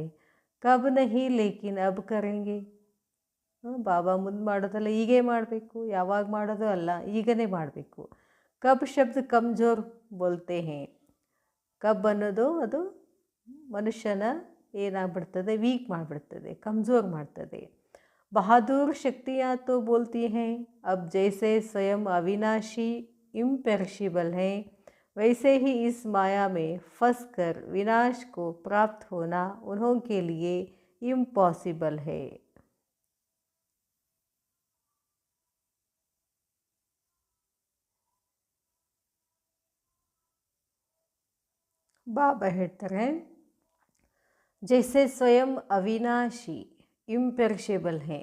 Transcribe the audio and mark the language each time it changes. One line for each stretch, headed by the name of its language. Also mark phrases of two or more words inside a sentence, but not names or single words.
Hindi: कब नहीं लेकिन अब करेंगे.
Kannada: ಬಾಬಾ ಮುಂದೆ ಮಾಡೋದಲ್ಲ, ಈಗೇ ಮಾಡಬೇಕು. ಯಾವಾಗ ಮಾಡೋದು ಅಲ್ಲ, ಈಗನೇ ಮಾಡಬೇಕು.
Hindi: कब शब्द कमज़ोर बोलते हैं.
Kannada: ಕಬ್ ಅನ್ನೋದು ಅದು ಮನುಷ್ಯನ ಏನಾಗ್ಬಿಡ್ತದೆ? ವೀಕ್ ಮಾಡಿಬಿಡ್ತದೆ, ಕಮ್ಜೋರ್ ಮಾಡ್ತದೆ.
Hindi: बहादुर शक्तियाँ तो बोलती हैं अब जैसे स्वयं अविनाशी इम्पेरिशेबल हैं वैसे ही इस माया में फंस कर विनाश को प्राप्त होना उन्हों के लिए इम्पॉसिबल है.
Kannada: ಬಾಬಾ ಹೇಳ್ತಾರೆ
Hindi: जैसे स्वयं अविनाशी इम्पेरिशेबल है.